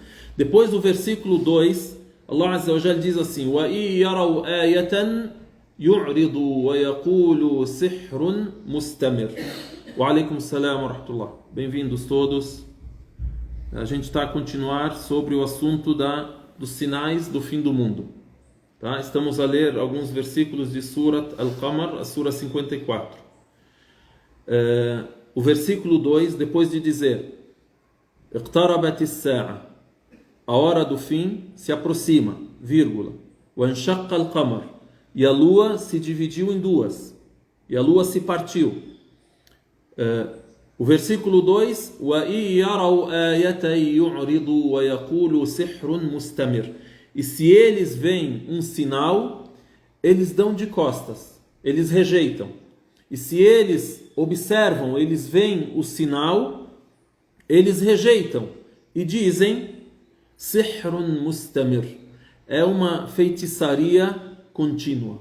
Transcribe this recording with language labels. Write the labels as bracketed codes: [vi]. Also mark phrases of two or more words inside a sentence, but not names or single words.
[pt] Depois do versículo 2, Allah [ar] عز وجل [pt] diz assim: [ar] وَإِن يَرَوْا آيَةً يُعْرِضُوا وَيَقُولُوا سِحْرٌ مُسْتَمِرٌ. وعليكم السلام ورحمة الله. [pt] Bem-vindos todos. A gente está a continuar sobre o assunto dos sinais do fim do mundo. Tá? Estamos a ler alguns versículos de Surat Al-Qamar, a Sura 54. O versículo 2, depois de dizer [ar] اقتربت الساعة, [pt] a hora do fim se aproxima, vírgula, [ar] وانشق القمر, [pt] e a lua se dividiu em duas, e a lua se partiu. O versículo 2, [ar] وَإِن يَرَوْا آيَةً يُعْرِضُوا وَيَقُولُوا سِحْرٌ مُسْتَمِرٌ. [pt] E se eles veem um sinal, eles dão de costas, eles rejeitam. E se eles observam, eles veem o sinal, eles rejeitam e dizem [ar] سحر مستمر, [pt] é uma feitiçaria contínua.